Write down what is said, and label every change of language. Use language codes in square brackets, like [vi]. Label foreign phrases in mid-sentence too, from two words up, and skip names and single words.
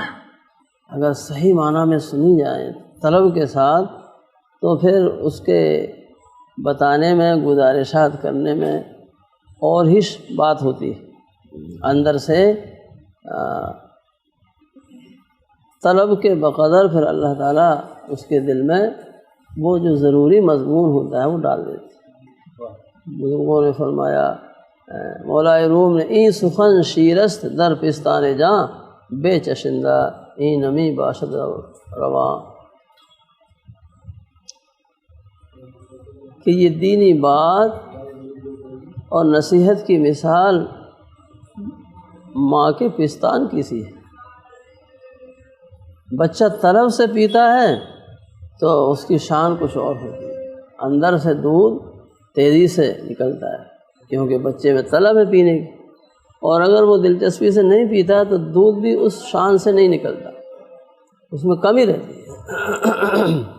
[ur] اگر صحیح معنی میں سنی جائیں طلب کے ساتھ تو پھر اس کے بتانے میں، گزارشات کرنے میں اور ہی بات ہوتی ہے، اندر سے طلب کے بقدر پھر اللہ تعالیٰ اس کے دل میں وہ جو ضروری مضمون ہوتا ہے وہ ڈال دیتے ہیں۔ بزرگوں نے فرمایا، مولا روم نے [fa] این سخن شیرست در پستان جاں بے چشندہ این نمی باشد رواں، [ur] کہ یہ دینی بات اور نصیحت کی مثال ماں کے پستان کی سی ہے۔ بچہ طلب سے پیتا ہے تو اس کی شان کچھ اور ہوتی ہے، اندر سے دودھ تیزی سے نکلتا ہے کیونکہ بچے میں طلب ہے پینے کی، اور اگر وہ دلچسپی سے نہیں پیتا تو دودھ بھی اس شان سے نہیں نکلتا، اس میں کمی رہتی ہے۔